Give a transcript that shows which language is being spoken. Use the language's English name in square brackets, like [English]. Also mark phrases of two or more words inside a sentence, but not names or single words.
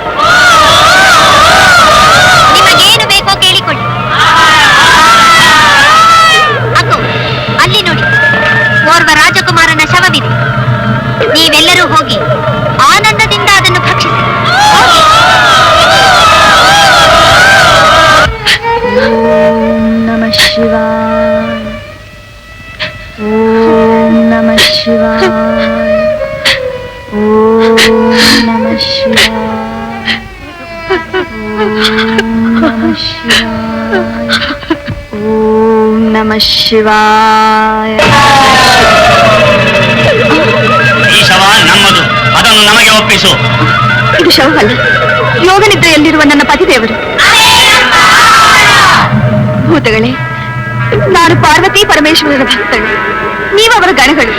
[Kannada] ನಿಮಗೇನು ಬೇಕೋ ಕೇಳಿಕೊಳ್ಳಿ. ಅಕ್ಕೋ, ಅಲ್ಲಿ ನೋಡಿ, ಓರ್ವ ಎಲ್ಲರೂ ಹೋಗಿ ಆನಂದದಿಂದ ಅದನ್ನು ಭಕ್ಷಿಸಿ. [Sanskrit] ನಮಃ ಶಿವಾಯ. ಓಂ ನಮಃ ಶಿವಾಯ. ಓಂ ನಮಃ ಶಿವಾಯ. ಓಂ ನಮಃ ಶಿವಾಯ. [Kannada] ಈ ಶವ ನಮ್ಮದು, ಅದನ್ನು ನಮಗೆ ಒಪ್ಪಿಸು. ಇದು ಶವವಲ್ಲ, ಯೋಗನಿದ್ರೆಯಲ್ಲಿರುವ ನನ್ನ ಪತಿದೇವರು. ಭೂತಗಳೇ, ನಾನು ಪಾರ್ವತಿ ಪರಮೇಶ್ವರರ ಭಕ್ತಳು, ನೀವು ಅವರ ಗಣಗಳು.